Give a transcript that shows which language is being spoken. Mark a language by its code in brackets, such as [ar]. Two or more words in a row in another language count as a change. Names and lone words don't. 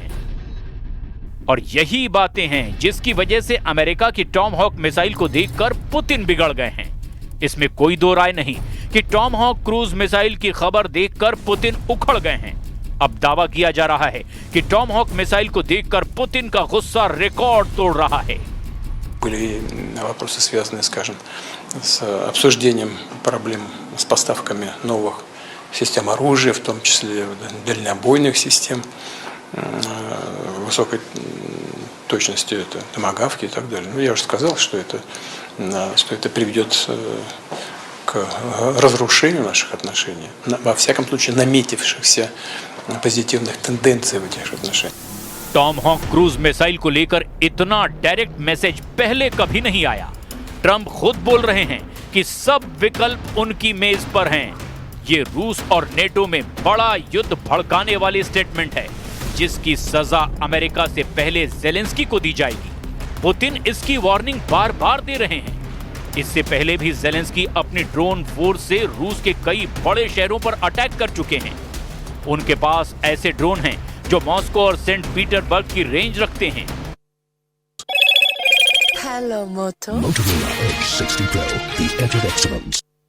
[hi] और यही बातें हैं जिसकी वजह से अमेरिका की टॉम हॉक मिसाइल को देखकर पुतिन बिगड़ गए हैं। इसमें कोई दो राय नहीं कि टॉम हॉक [en] cruise missile [hi] की खबर देखकर पुतिन उखड़ गए हैं। अब दावा किया जा रहा है कि टॉम हॉक मिसाइल को देखकर पुतिन का गुस्सा रिकॉर्ड तोड़ रहा है। [ru] Были вопросы, связанные, скажем, с обсуждением проблем с поставками новых систем оружия, в том числе дальнобойных систем, высокой точности, это томагавки и так далее. Ну, я уже сказал, что это приведет к разрушению наших отношений, во всяком случае наметившихся позитивных тенденций в этих отношениях. [hi] टॉम हॉक [en] cruise missile [hi] को लेकर इतना [en] direct message [hi] पहले कभी नहीं आया। ट्रंप खुद बोल रहे हैं कि सब विकल्प उनकी मेज पर हैं। ये रूस और नेटो में बड़ा युद्ध भड़काने वाली स्टेटमेंट है, जिसकी सजा अमेरिका से पहले ज़ेलेंस्की को दी जाएगी। पुतिन इसकी वार्निंग बार बार दे रहे हैं। इससे पहले भी ज़ेलेंस्की अपनी [en] drone force [hi] से रूस के कई बड़े शहरों पर अटैक कर चुके हैं। उनके पास ऐसे ड्रोन हैं जो मॉस्को और सेंट पीटरबर्ग की रेंज रखते हैं। [en] Hello, Moto. Motorola Edge 60 Pro, the edge of excellence.